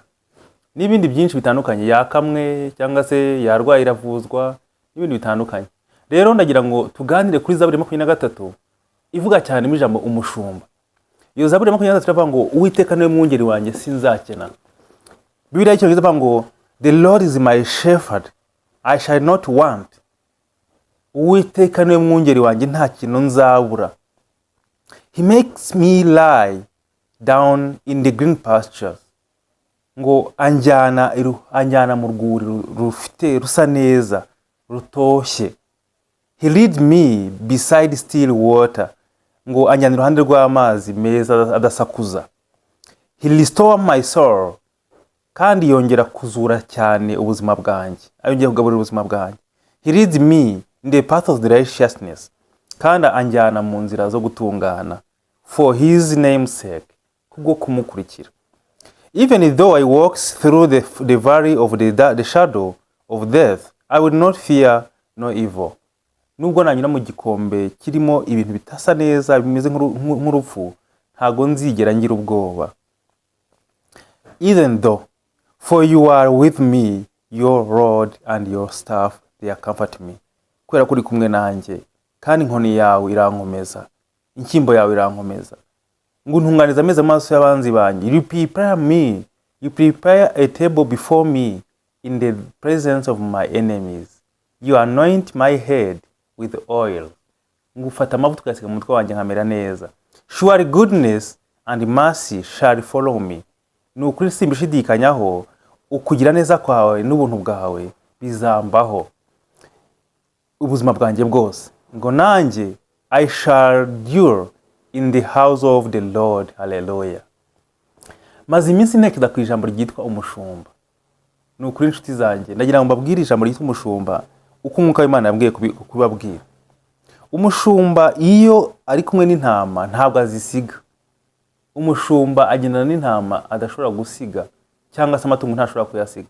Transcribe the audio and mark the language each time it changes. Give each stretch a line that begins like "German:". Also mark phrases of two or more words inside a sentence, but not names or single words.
Kinyarwanda: N'ibindi byinshi bitandukanye, yakamwe cyangwa se yarwaye iravuzwa, n'ibindi bitandukanye. Rero ndagira ngo tuganire kuri Zaburi 23 ivuga cyane mu ijambo umushumba. Iyo Zaburi 23 iravuga ngo Uwiteka niwe mwungeri wanjye sinzakena. Bibiliya y'Icyongereza ivuga ngo
English: The Lord is my shepherd, I shall not want.
Kinyarwanda: Uwiteka niwe mwungeri wanjye nta kintu nzabura.
English: He makes me lie down in the green pastures.
Kinyarwanda: Ngo anjyana mu rwuri rufite rusa neza rutoshye.
English: He leads me beside still water.
Kinyarwanda: Ngo anjyana iruhande rw'amazi meza adasakuza.
English: He restores my soul.
Kinyarwanda: Kandi yongera kuzura cyane ubuzima bwanjye. Ayongera kugaburira ubuzima bwanjye.
English: He leads me in the path of the righteousness.
Kinyarwanda: Kandi anjyana mu nzira zo gutungana.
English: For his name's sake.
Kinyarwanda: Kubwo kumukurikira.
English: Even though I walk through the valley of the shadow of death, I will not fear no evil.
Kinyarwanda: Nubwo nanyura mu gikombe kirimo ibintu bitasa neza bimeze nk'urupfu, ntago nzigera ngira ubwoba.
English: Even though, for you are with me, your rod and your staff, they comfort me.
Kinyarwanda: Kubera kuri kumwe nanjye, kandi inkoni yawe irankomeza, inshyimbo yawe irankomeza. Ngo ntunganiza ameza amaso y'abanzi banjye.
English: You prepare a table before me in the presence of my enemies. You anoint my head with oil.
Kinyarwanda: Ngo ufata amavuta ukayasiga mu mutwe wanjye nkamera neza.
English: Surely goodness and mercy shall follow me.
Kinyarwanda: Nukuri simbishidikanyaho, ukugira neza kwawe n'ubuntu bwawe bizambaho ubuzima bwanjye bwose. Ngo nanjye
English: I shall dwell in the house of the Lord. Hallelujah.
Kinyarwanda: Maze iminsi ntekereza ku ijambo ryitwa umushumba. Nukuri inshuti zanjye ndagira ngo mbabwire ijambo ryitwa umushumba uko Umwuka w'Imana yambwiye kubabwira. Umushumba iyo ari kumwe n'intama ntabwo azisiga. Umushumba agendana n'intama adashobora gusiga, cyangwa se amatungo ntashobora kuyasiga.